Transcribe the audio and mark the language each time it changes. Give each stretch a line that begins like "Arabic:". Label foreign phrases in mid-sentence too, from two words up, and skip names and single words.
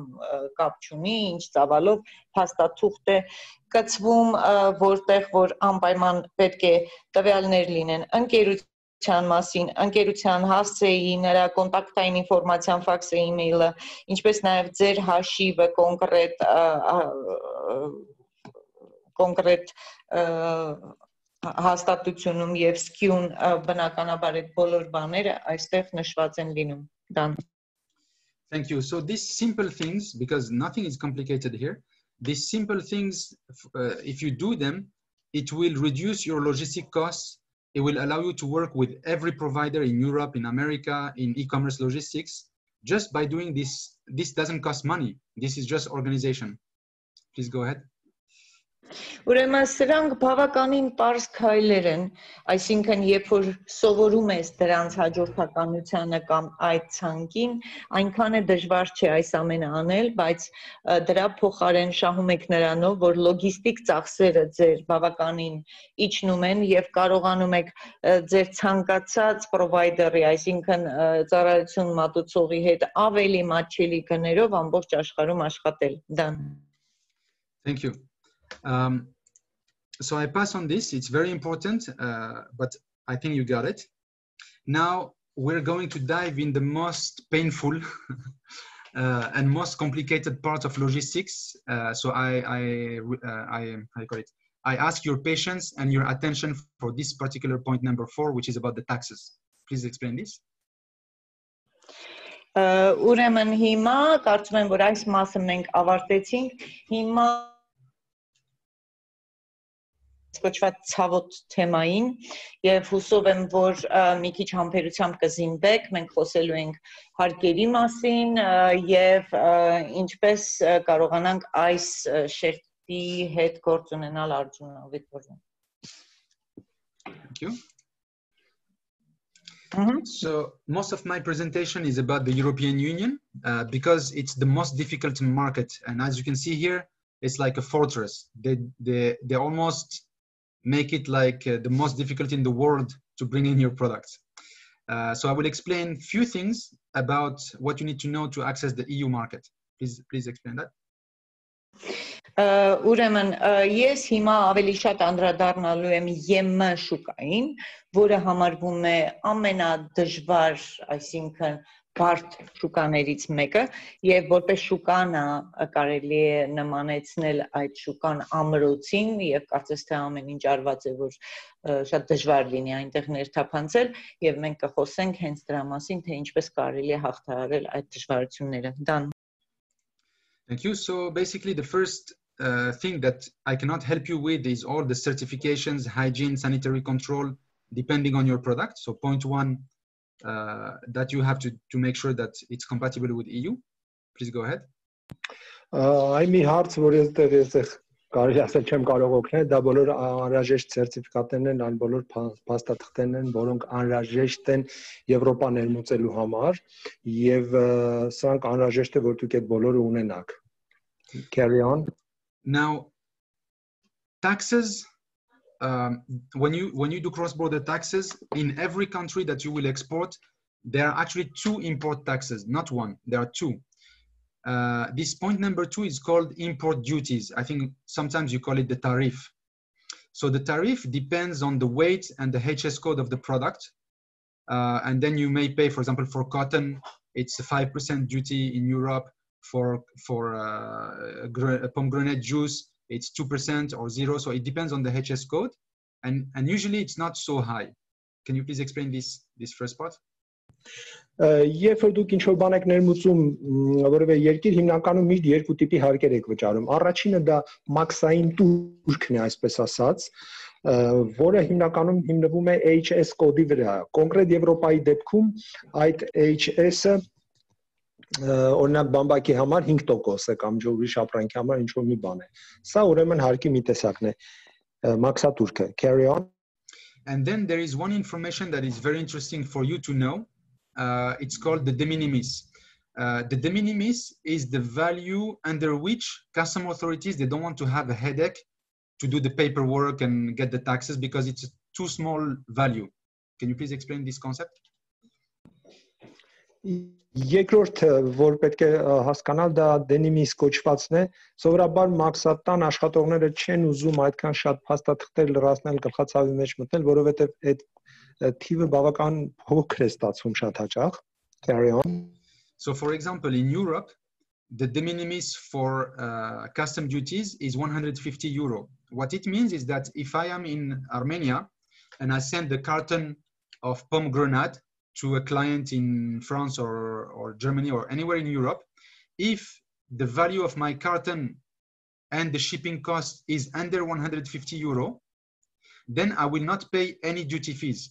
Armenian: կապ չունի, ինչ ծավալով փաստաթուղթ է կցվում, որտեղ որ անպայման պետք է տվյալներ լինեն մասին, ընկերության հասցեի, նրա կոնտակտային ինֆորմացիան, ֆաքսը, email-ը, ինչպես նաև ձեր հաշիվը կոնկրետ հաստատությունում եւ SKU-ն բնականաբար այդ բոլոր բաները այստեղ նշված են լինում.
English: Thank you. So these simple things, because nothing is complicated here, these simple things, if you do them, it will reduce your logistic costs. It will allow you to work with every provider in Europe, in America, in e-commerce logistics. Just by doing this, this doesn't cost money. This is just organization. Please go ahead.
Armenian: Ուրեմն սրանք բավականին པարզ քայլեր են, այսինքն երբ որ սովորում ես դրանց հաջորդականությանը կամ այդ ցանկին, այնքան է դժվար չէ այս ամենը անել, բայց դրա փոխարեն շահում եք նրանով, որ լոգիստիկ ծախսերը ձեր բավականին իջնում են եւ կարողանում եք ձեր ցանկացած պրովայդերի, այսինքն ծառայություն մատուցողի հետ ավելի մատչելի գներով ամբողջ աշխարհում աշխատել.
English: Thank you. So I pass on this, it's very important, but I think you got it. Now we're going to dive in the most painful and most complicated part of logistics. So I ask your patience and your attention for this particular point number 4, which is about the taxes. Please explain this.
Armenian: Ուրեմն հիմա կարծում եմ որ այս մասը մենք ավարտեցինք, հիմա կոչված ցավոտ թեմային եւ հուսով եմ որ մի քիչ համբերությամբ կզինվեք մենք խոսելու ենք հարկերի մասին եւ ինչպես կարողանանք այս շերտի հետ գործ ունենալ Արջունովի փորձում
English: Thank you. So most of my presentation is about the European Union because it's the most difficult market. And as you can see here, it's like a fortress. They almost make it like the most difficult in the world to bring in your products. So I will explain a few things about what you need to know to access the EU market. Please explain that.
Armenian: Ուրեմն ես հիմա ավելի շատ անդրադառնալու եմ ԵՄ շուկային, որը համարվում է ամենադժվար, այսինքն բարդ շուկաներից մեկը, եւ որպես շուկանա կարելի է նմանեցնել այդ շուկան ամրոցին եւ կարծես թե ամեն ինչ արված է որ շատ դժվար լինի այնտեղ ներթափանցել եւ մենք կխոսենք հենց դրա մասին, թե ինչպես կարելի է հաղթահարել այդ դժվարությունները։
English: Thank you. So basically the first thing that I cannot help you with is all the certifications, hygiene, sanitary control, depending on your product. So point one, that you have to make sure that it's compatible with EU. Please go ahead.
Armenian: I'm մի հարց, որ ես կարելի ասել չեմ կարող օգնել, դա բոլոր անհրաժեշտ սերտիֆիկատներն են, այլ բոլոր փաստաթղթերն են, որոնք անհրաժեշտ են Եվրոպա ներմուծելու համար, եւ սրանք անհրաժեշտ է որ դուք այդ բոլորը ունենաք։
English: Carry on. Now, taxes, when you do cross-border taxes, in every country that you will export, there are actually two import taxes, not one, there are two. This point number two is called import duties. I think sometimes you call it the tariff. So the tariff depends on the weight and the HS code of the product. And then you may pay, for example, for cotton, it's a 5% duty in Europe. For pomegranate juice, it's 2% or 0. So it depends on the HS code. And usually it's not so high. Can you please explain this first part?
Armenian: Երբ որ դուք ինչ-որ բան եք ներմուծում որևէ երկիր, հիմնականում միշտ երկու տիպի հարկեր եք վճարում։ Առաջինը դա մաքսային տուրքն է, այսպես ասած, որը հիմնականում հիմնվում է HS կոդի վրա։ Կոնկրետ Եվրոպայի դեպքում այդ HS-ը օրինակ բամբակի համար 5% է կամ ջուրի շապրանքի համար ինչ-որ մի բան է։ Սա ուրեմն հարկի մի տեսակն է, մաքսատուրքը։
English: Carry on. And then there is one information that is very interesting for you to know. It's called the de minimis. The de minimis is the value under which custom authorities, they don't want to have a headache to do the paperwork and get the taxes because it's a too small value. Can you please explain this concept?
Armenian: Երկրորդ որ պետք է հասկանալ դա
Latin: de minimis
Armenian: կոչվածն է, սովորաբար մաքսատան աշխատողները չեն ուզում այդքան շատ փաստաթղթեր լրացնել գլխացավի մեջ մտնել, որովհետև այդ թիվը բավական փոքր է ստացվում շատ հաճախ.
English: Carry on. So for example, in Europe, the de minimis for custom duties is 150 euro. What it means is that if I am in Armenia and I send the carton of pomegranate to a client in France or Germany or anywhere in Europe, if the value of my carton and the shipping cost is under 150 euro, then I will not pay any duty fees.